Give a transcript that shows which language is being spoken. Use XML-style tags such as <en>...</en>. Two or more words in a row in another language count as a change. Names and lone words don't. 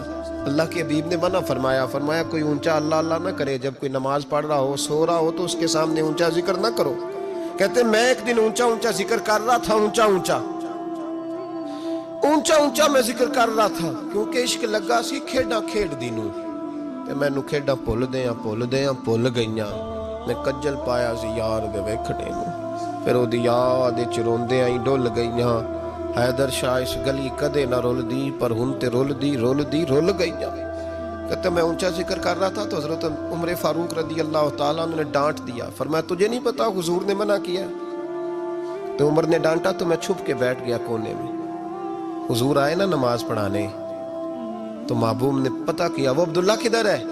<ur>اللہ کے حبیب نے منع فرمایا کوئی اونچا اللہ اللہ نہ کرے، جب کوئی نماز پڑھ رہا ہو سو رہا ہو تو اس کے سامنے اونچا ذکر نہ کرو۔ کہتے میں ایک دن اونچا ذکر کر رہا تھا، اونچا میں ذکر کر رہا تھا، کیونکہ</ur> <pa>عشق لگا سی کھیڈاں کھیڈ دی نوں، تے مینوں کھیڈاں بھول گئیاں۔ میں کجل پایا سی یار دے ویکھنے نوں، پھر او دی یاد وچ روندے آئی ڈل گئیاں۔ حیدر شاہ اس گلی کدے نہ رول دی، پر ہن تے رول گئیاں۔</pa> <ur>کہتے میں اونچا ذکر کر رہا تھا تو حضرت عمر فاروق</ur> <ar>رضی اللہ تعالیٰ عنہ</ar> <ur>نے ڈانٹ دیا، فرمایا تجھے نہیں پتا حضور نے منع کیا ہے؟ تو عمر نے ڈانٹا تو میں چھپ کے بیٹھ گیا کونے میں۔ حضور آئے نا نماز پڑھانے تو محبوب نے پتہ کیا وہ عبداللہ کدھر ہے؟</ur>